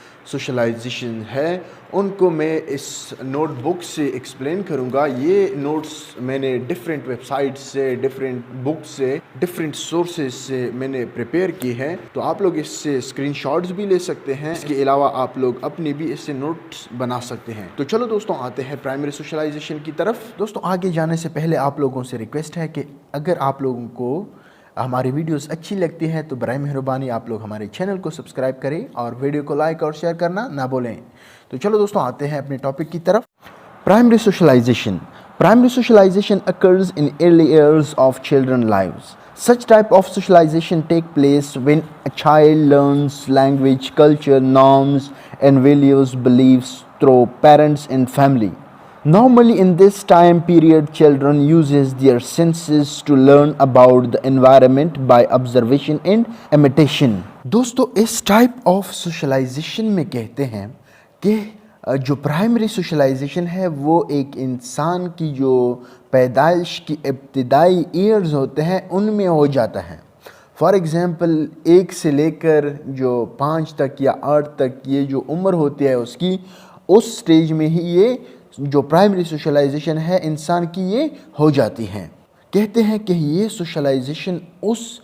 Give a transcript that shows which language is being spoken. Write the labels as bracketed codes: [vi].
[ur] Socialisation ہے، ان کو میں اس نوٹ بک سے ایکسپلین کروں گا۔ یہ نوٹس میں نے ڈیفرنٹ ویب سائٹ سے، ڈیفرنٹ بک سے، ڈیفرنٹ سورسز سے میں نے پریپیئر کی ہے، تو آپ لوگ اس سے اسکرین شاٹس بھی لے سکتے ہیں۔ اس کے علاوہ آپ لوگ اپنے بھی اس سے نوٹس بنا سکتے ہیں۔ تو چلو دوستوں آتے ہیں پرائمری سوشلائزیشن کی طرف۔ دوستوں آگے جانے سے پہلے آپ لوگوں سے ریکویسٹ ہے کہ اگر آپ لوگوں کو ہماری ویڈیوز اچھی لگتی ہے تو برائے مہربانی آپ لوگ ہمارے چینل کو سبسکرائب کریں اور ویڈیو کو لائک اور شیئر کرنا نہ بولیں۔ تو چلو دوستوں آتے ہیں اپنے ٹاپک کی طرف۔ Primary socialisation. [en] Primary socialization occurs in early years of children's lives. Such type of socialization take place when a child learns language, culture, norms and values, beliefs through parents and family. Normally in this time period, children uses their senses to learn about the environment by observation and imitation. [ur] دوستو اس type of socialization میں کہتے ہیں کہ جو primary socialisation ہے وہ ایک انسان کی جو پیدائش کی ابتدائی ایئرز ہوتے ہیں ان میں ہو جاتا ہے۔ فار ایگزامپل 1 سے لے کر جو 5 تک یا 8 تک یہ جو عمر ہوتی ہے اس کی، اس سٹیج میں ہی یہ جو پرائمری سوشلائزیشن ہے انسان کی یہ ہو جاتی ہیں۔ کہتے ہیں کہ یہ سوشلائزیشن اس